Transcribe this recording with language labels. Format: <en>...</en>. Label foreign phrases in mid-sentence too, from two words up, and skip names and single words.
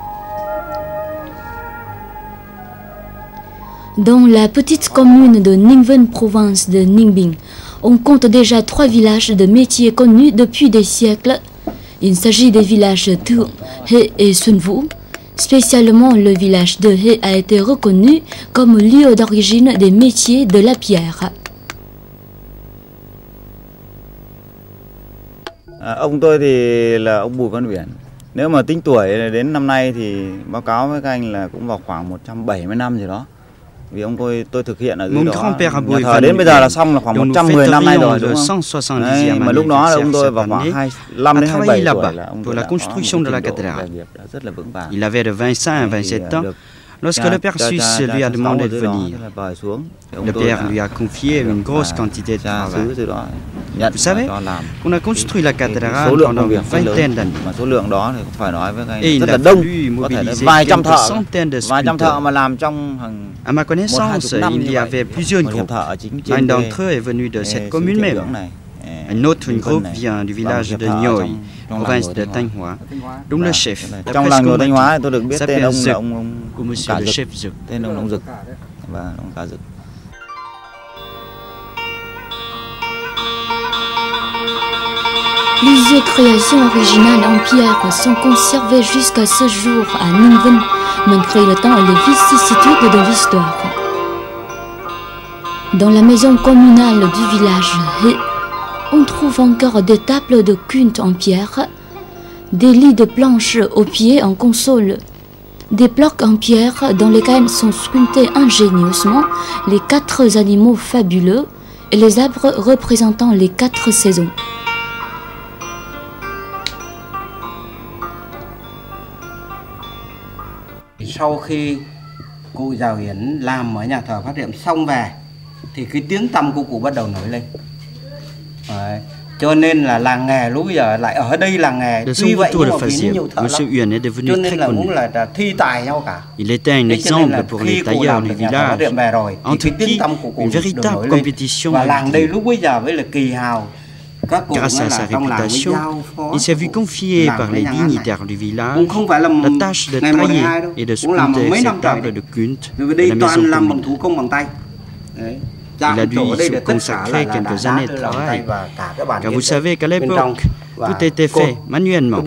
<fr>Dans la petite commune de Ninh Vân, province de Ninh Bình, on compte déjà 3 villages de métiers connus depuis des siècles. Il s'agit des villages Thượng, Hệ et Xuân Vũ. Spécialement, le village de Hệ a été reconnu comme lieu d'origine des métiers de la pierre.</fr> <vi>Ông tôi thì là ông Bùi Văn Biển. Nếu mà tính tuổi đến năm nay thì báo cáo với các anh là cũng vào khoảng 170 năm gì đó. Vì ông tôi thực hiện ở dưới đó. Nhà thờ đến bây giờ là xong là khoảng 110 năm nay rồi, đúng không? Đấy, mà lúc đó là ông tôi vào khoảng 25 đến 27 tuổi là ông tôi đã có một trình độ nghề nghiệp đã rất là vững vàng.</vi> <fr>Il avait de 25 à 27 ans lorsque le père suisse lui a demandé de venir. Le père lui a confié une grosse quantité de travail. Vous savez, on a construit la cathédrale pendant une vingtaine d'années. Et il a fallu mobiliser quelques centaines de sculpteurs. À ma connaissance, il y avait plusieurs groupes. L'un d'entre eux est venu de cette commune même. Un autre groupe vient du village de Nhoi, province de Thanh Hóa, dont le chef,</fr> <vi>trong làng Nhồi Thanh Hóa tôi được biết tên ông là</vi> <fr>ou monsieur le chef Dực.</fr> <vi>Tên ông Dực và ông Cả Dực.</vi> <fr>Plusieurs créations originales en pierre sont conservées jusqu'à ce jour à Ninh Vân, malgré le temps et les vicissitudes de l'histoire. Dans la maison communale du village Hệ, on trouve encore des tables de culte en pierre, des lits de planches aux pieds en console, des blocs en pierre dans lesquels sont sculptés ingénieusement les 4 animaux fabuleux et les arbres représentant les 4 saisons.</fr> <vi>Sau khi cụ Giàu Hiển làm ở nhà thờ Phát Diệm xong về thì cái tiếng tăm của cụ bắt đầu nổi lên. Đấy. Cho nên là làng nghề lúc bây giờ lại ở đây làng nghề tuy vậy nhưng mà vì nhiều thợ lắm cho nên là cũng là thi tài nhau cả.</vi> <fr>Il était un exemple pour les tailleurs du village, entre qui une véritable compétition.</fr> <vi>Và làng đây lúc bây giờ với là kỳ hào</vi> <fr>Grâce à sa réputation, il s'est vu confier par les dignitaires du village la tâche de tailler et de sculpter ces tables de culte de la maison commune. Il a dû y consacrer quelques années de travail, car vous savez qu'à l'époque, tout était fait manuellement.</fr>